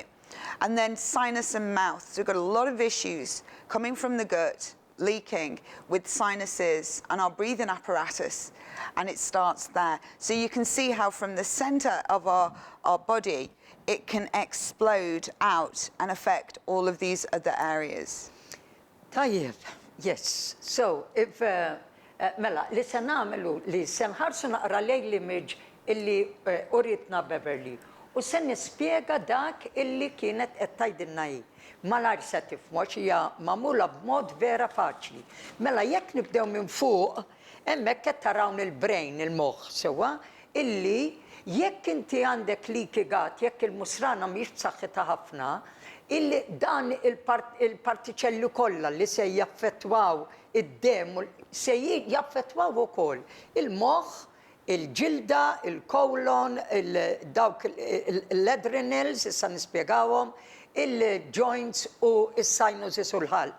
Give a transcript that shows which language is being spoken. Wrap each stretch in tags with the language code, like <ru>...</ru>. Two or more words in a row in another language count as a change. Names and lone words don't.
<en>And then sinus and mouth. So we've got a lot of issues coming from the gut, leaking with sinuses and our breathing apparatus, and it starts there. So you can see how from the center of our body, it can explode out and affect all of these other areas. طيب, yes.</en> <mt>So if mela, li se nagħmlu li se nħarsu naqra lejn l-image illi uritna Beverley u se nispjega dak illi kienet qed tgħidilna hi. Malajr se tifhmu għax hija magħmula b'mod vera faċli. Mela jekk nibdew minn fuq, hemmhekk qed tarawn il-brain, il-moħħ sewwa, illi jekk inti għandek</mt> <en>leaky gut,</en> <mt>jekk il-musrana mhix b'saħħitha ħafna, illi dan il-partiċelli kollha li se jaffettwaw id-dem se jaffettwaw ukoll il-moħħ, il-ġilda, il-kolon, dawk l-adrenals, issa nispjegawhom, il-joints u s-sinuses u l-ħalq.</mt>